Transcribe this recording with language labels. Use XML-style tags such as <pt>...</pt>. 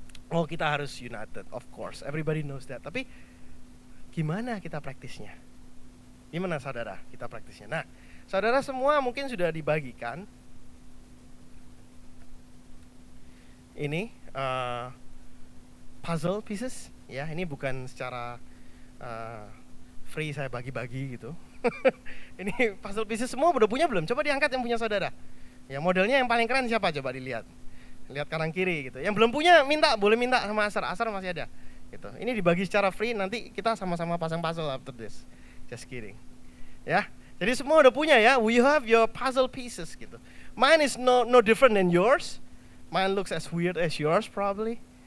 <en>Oh,</en> <id>kita harus</id> <en>united, of course, everybody knows that.</en> <id>Tapi gimana kita praktisnya? Gimana saudara kita praktisnya? Nah, saudara semua mungkin sudah dibagikan ini puzzle pieces, ya. Ini bukan secara free saya bagi-bagi gitu. Ini puzzle pieces semua udah punya belum? Coba diangkat yang punya saudara. Ya, modelnya yang paling keren siapa? Coba dilihat. Lihat kanan kiri gitu. Yang belum punya minta, boleh minta sama Asar. Asar masih ada. Gitu. Ini dibagi secara free, nanti kita sama-sama pasang puzzle</id> <en>after this. Just kidding.</en> <id>Ya. Jadi semua udah punya ya.</id> <en>We have your puzzle pieces gitu. Mine is no different than yours. Mine looks as weird as yours probably.</en>